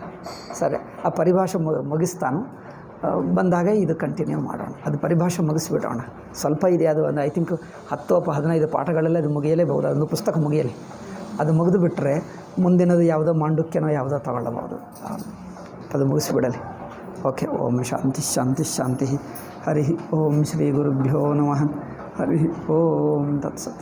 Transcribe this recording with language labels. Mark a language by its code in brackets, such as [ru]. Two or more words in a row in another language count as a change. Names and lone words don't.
[kn] ಸರಿ, ಆ ಪರಿಭಾಷೆ ಮುಗಿಸ್ತಾನು, ಬಂದಾಗ ಇದು ಕಂಟಿನ್ಯೂ ಮಾಡೋಣ. ಅದು ಪರಿಭಾಷೆ ಮುಗಿಸ್ಬಿಡೋಣ. ಸ್ವಲ್ಪ ಇದೆ, ಅದು ಒಂದು [en] I think [kn] 10 ಅಥವಾ 15 ಪಾಠಗಳೆಲ್ಲ ಅದು ಮುಗಿಯಲೇಬಹುದು. ಅದೊಂದು ಪುಸ್ತಕ ಮುಗಿಯಲಿ. ಅದು ಮುಗಿದು ಬಿಟ್ಟರೆ ಮುಂದಿನದು ಯಾವುದೋ ಮಾಂಡುಕ್ಯನೋ ಯಾವುದೋ ತಗೊಳ್ಳಬಹುದು. ಅದು ಮುಗಿಸ್ಬಿಡಲಿ. ಓಕೆ. [sa] ಓಂ ಶಾಂತಿ ಶಾಂತಿ ಶಾಂತಿ. ಹರಿ ಓಂ ಶ್ರೀ ಗುರುಭ್ಯೋ ನಮಃ. ಹರಿ ಓಂ ತತ್ಸತ್.